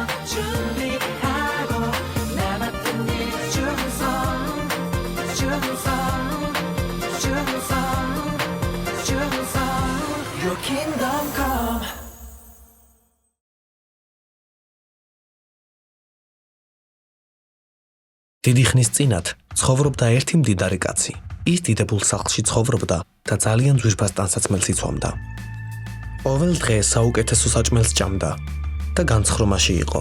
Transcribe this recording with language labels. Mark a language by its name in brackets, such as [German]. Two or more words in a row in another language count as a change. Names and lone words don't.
[Korean] 준비하고 나 맡은 일 충성 [English] Your kingdom come [Georgian] დიდი ხნის წინათ ცხოვრობდა ერთი მდიდარი კაცი. ის დიდებულ სახლში ცხოვრობდა და ძალიან ძვირფას ტანსაცმელს იცვამდა. ყოველ დღე საუკეთესო საჭმელს ჭამდა და განცხრომაში იყო.